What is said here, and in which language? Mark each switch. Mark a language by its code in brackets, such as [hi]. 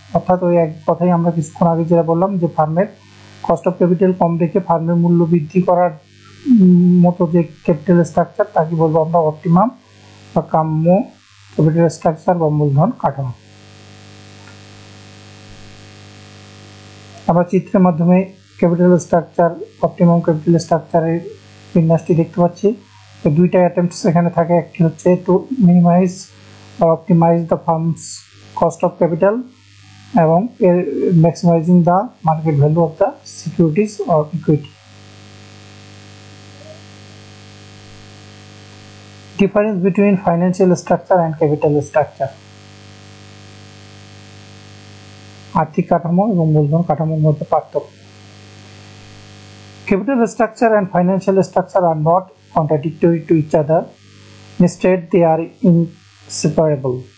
[bn] অর্থাৎ ওই এক কথাই আমরা কিছুক্ষণ আগে যেটা বললাম যে ফার্মের কস্ট অফ ক্যাপিটাল কম রেখে ফার্মের মূল্য বৃদ্ধি করার মতো যে ক্যাপিটাল স্ট্রাকচার তাকে বলবো আমরা অপটিমাম বা কাম্য ক্যাপিটাল স্ট্রাকচার বা মূলধন কাঠামো। আমরা চিত্রের মাধ্যমে ক্যাপিটাল স্ট্রাকচার, অপটিমাম ক্যাপিটাল স্ট্রাকচারের বিন্যাসটি দেখতে পাচ্ছি। দুইটা অ্যাটেম্পটস এখানে থাকে। একটি হচ্ছে [en] to minimize or optimize the firm's cost of capital [bn] এবং [en] maximizing the market value of the securities or equity. Difference between financial structure and capital structure. [bn] আর্থিক কাঠামো এবং মূলধন কাঠামোর মধ্যে পার্থক্য। [en] Capital structure and financial structure are not contradictory to each other. Instead, they are inseparable.